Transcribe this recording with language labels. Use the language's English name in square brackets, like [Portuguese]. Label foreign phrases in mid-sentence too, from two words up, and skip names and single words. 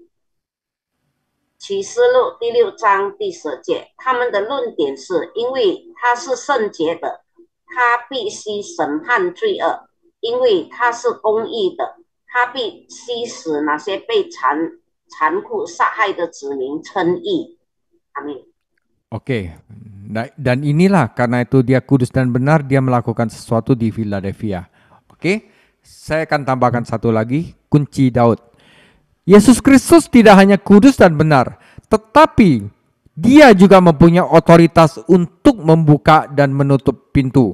[Chinese] 启示录第6章第10节，他们的论点是因为他是圣洁的，他必须审判罪恶，因为他是公义的，他必须使那些被残酷杀害的子民称义。阿们。 [Indonesian] Oke, dan inilah karena itu Dia kudus dan benar, Dia melakukan sesuatu di Philadelphia. Oke, saya akan tambahkan satu lagi, kunci Daud. Yesus Kristus tidak hanya kudus dan benar, tetapi Dia juga mempunyai otoritas untuk membuka dan menutup pintu.